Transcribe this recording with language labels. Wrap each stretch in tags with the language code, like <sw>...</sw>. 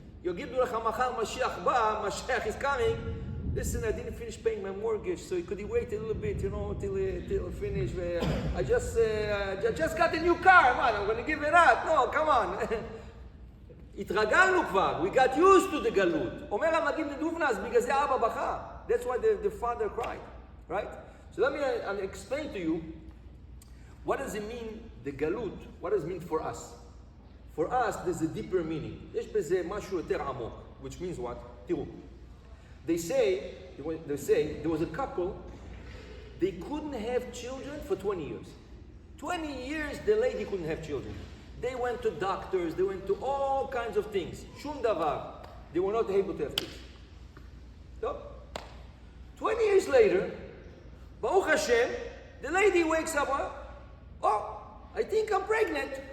<he>Yogidu lecha machar Mashiach ba,</he> <en>Mashiach is coming. Listen, I didn't finish paying my mortgage, so could you wait a little bit, till I finish? I just got a new car, man, I'm going to give it up. No, come on.</en> <he>התרגלנו כבר,</he> <en>we got used to the galut.</en> <he>אומר המגיד מדובנה, אז בגלל זה אבא בכה.</he> <en>That's why the father cried, right? So let me explain to you, what does it mean, the galut? What does it mean for us? For us, there's a deeper meaning.</en> <he>יש בזה משהו יותר עמוק,</he> <en>which means what?</en> <he>תראו.</he> <en>They say, there was a couple, they couldn't have children for 20 years. 20 years, the lady couldn't have children. They went to doctors, they went to all kinds of things.</en> <he>Shum davar.</he> <en>They were not able to have kids. So, 20 years later, Baruch Hashem, the lady wakes up, oh, I think I'm pregnant.</en>